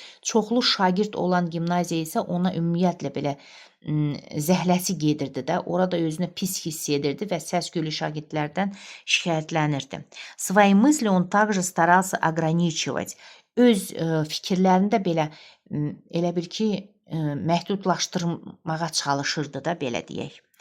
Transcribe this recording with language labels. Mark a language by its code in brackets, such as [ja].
[az] Çoxlu şagird olan gimnaziya isə ona ümumiyyətlə belə zəhləsi gedirdi də. Orada özünü pis hiss edirdi və səs-küylü şagirdlərdən şikayətlənirdi. [ru] Свои мысли он также старался ограничивать. [az] Öz fikirlərini də belə elə bil ki, məhdudlaşdırmağa çalışırdı da, belə deyək.